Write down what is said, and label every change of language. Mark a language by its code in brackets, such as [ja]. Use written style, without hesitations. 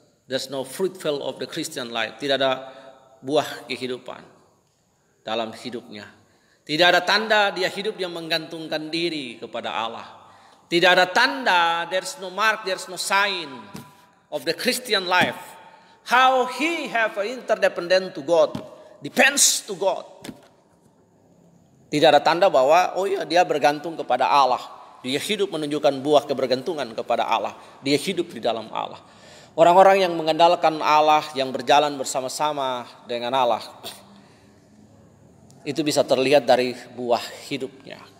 [en] There's no fruitful of the Christian life. [id] Tidak ada buah kehidupan dalam hidupnya. Tidak ada tanda dia hidup yang menggantungkan diri kepada Allah. Tidak ada tanda, [en] there's no mark, there's no sign of the Christian life. How he have an interdependent to God, depends to God. [id] Tidak ada tanda bahwa dia bergantung kepada Allah. Dia hidup menunjukkan buah kebergantungan kepada Allah. Dia hidup di dalam Allah. Orang-orang yang mengandalkan Allah, yang berjalan bersama-sama dengan Allah, itu bisa terlihat dari buah hidupnya.